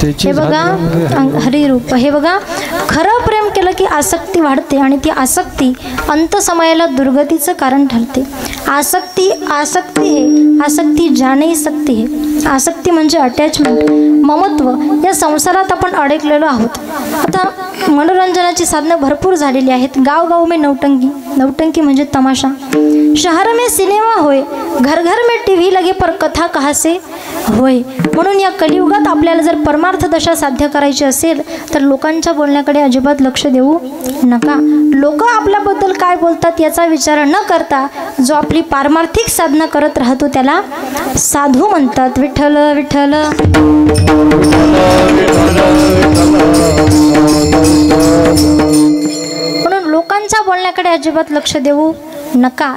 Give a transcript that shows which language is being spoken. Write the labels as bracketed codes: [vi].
[mr] हे बघा हरिरूप. हे बघा खरं प्रेम केलं की आसक्ती वाढते आणि ती आसक्ती अंत समयाला दुर्गतीचं कारण ठरते. आसक्ती हे आसक्ती जाणे सकती हे. आसक्ती म्हणजे अटॅचमेंट, ममत्व. या संसारात आपण अडकलेलो आहोत. आता मनोरंजनाची साधनं भरपूर झालेली आहेत. [hi] गाव में नौटंकी, [mr] नौटंकी म्हणजे तमाशा. [hi] शहर में सिनेमा होय, घर घर में टीव्ही लगे पर कथा कहाँ से होय. [mr] म्हणून या कलियुगात आपल्याला जर परमार्थ दशा साध्य करायची असेल तर लोकांच्या बोलण्याकडे अजिबात लक्ष देऊ नका. लोक आपल्याबद्दल काय बोलतात याचा विचार न करता जो आपली पारमार्थिक साधना करत राहतो त्याला साधू म्हणतात. विठ्ठल विठ्ठल म्हणून लोकांच्या बोलण्याकडे अजिबात लक्ष देऊ नका.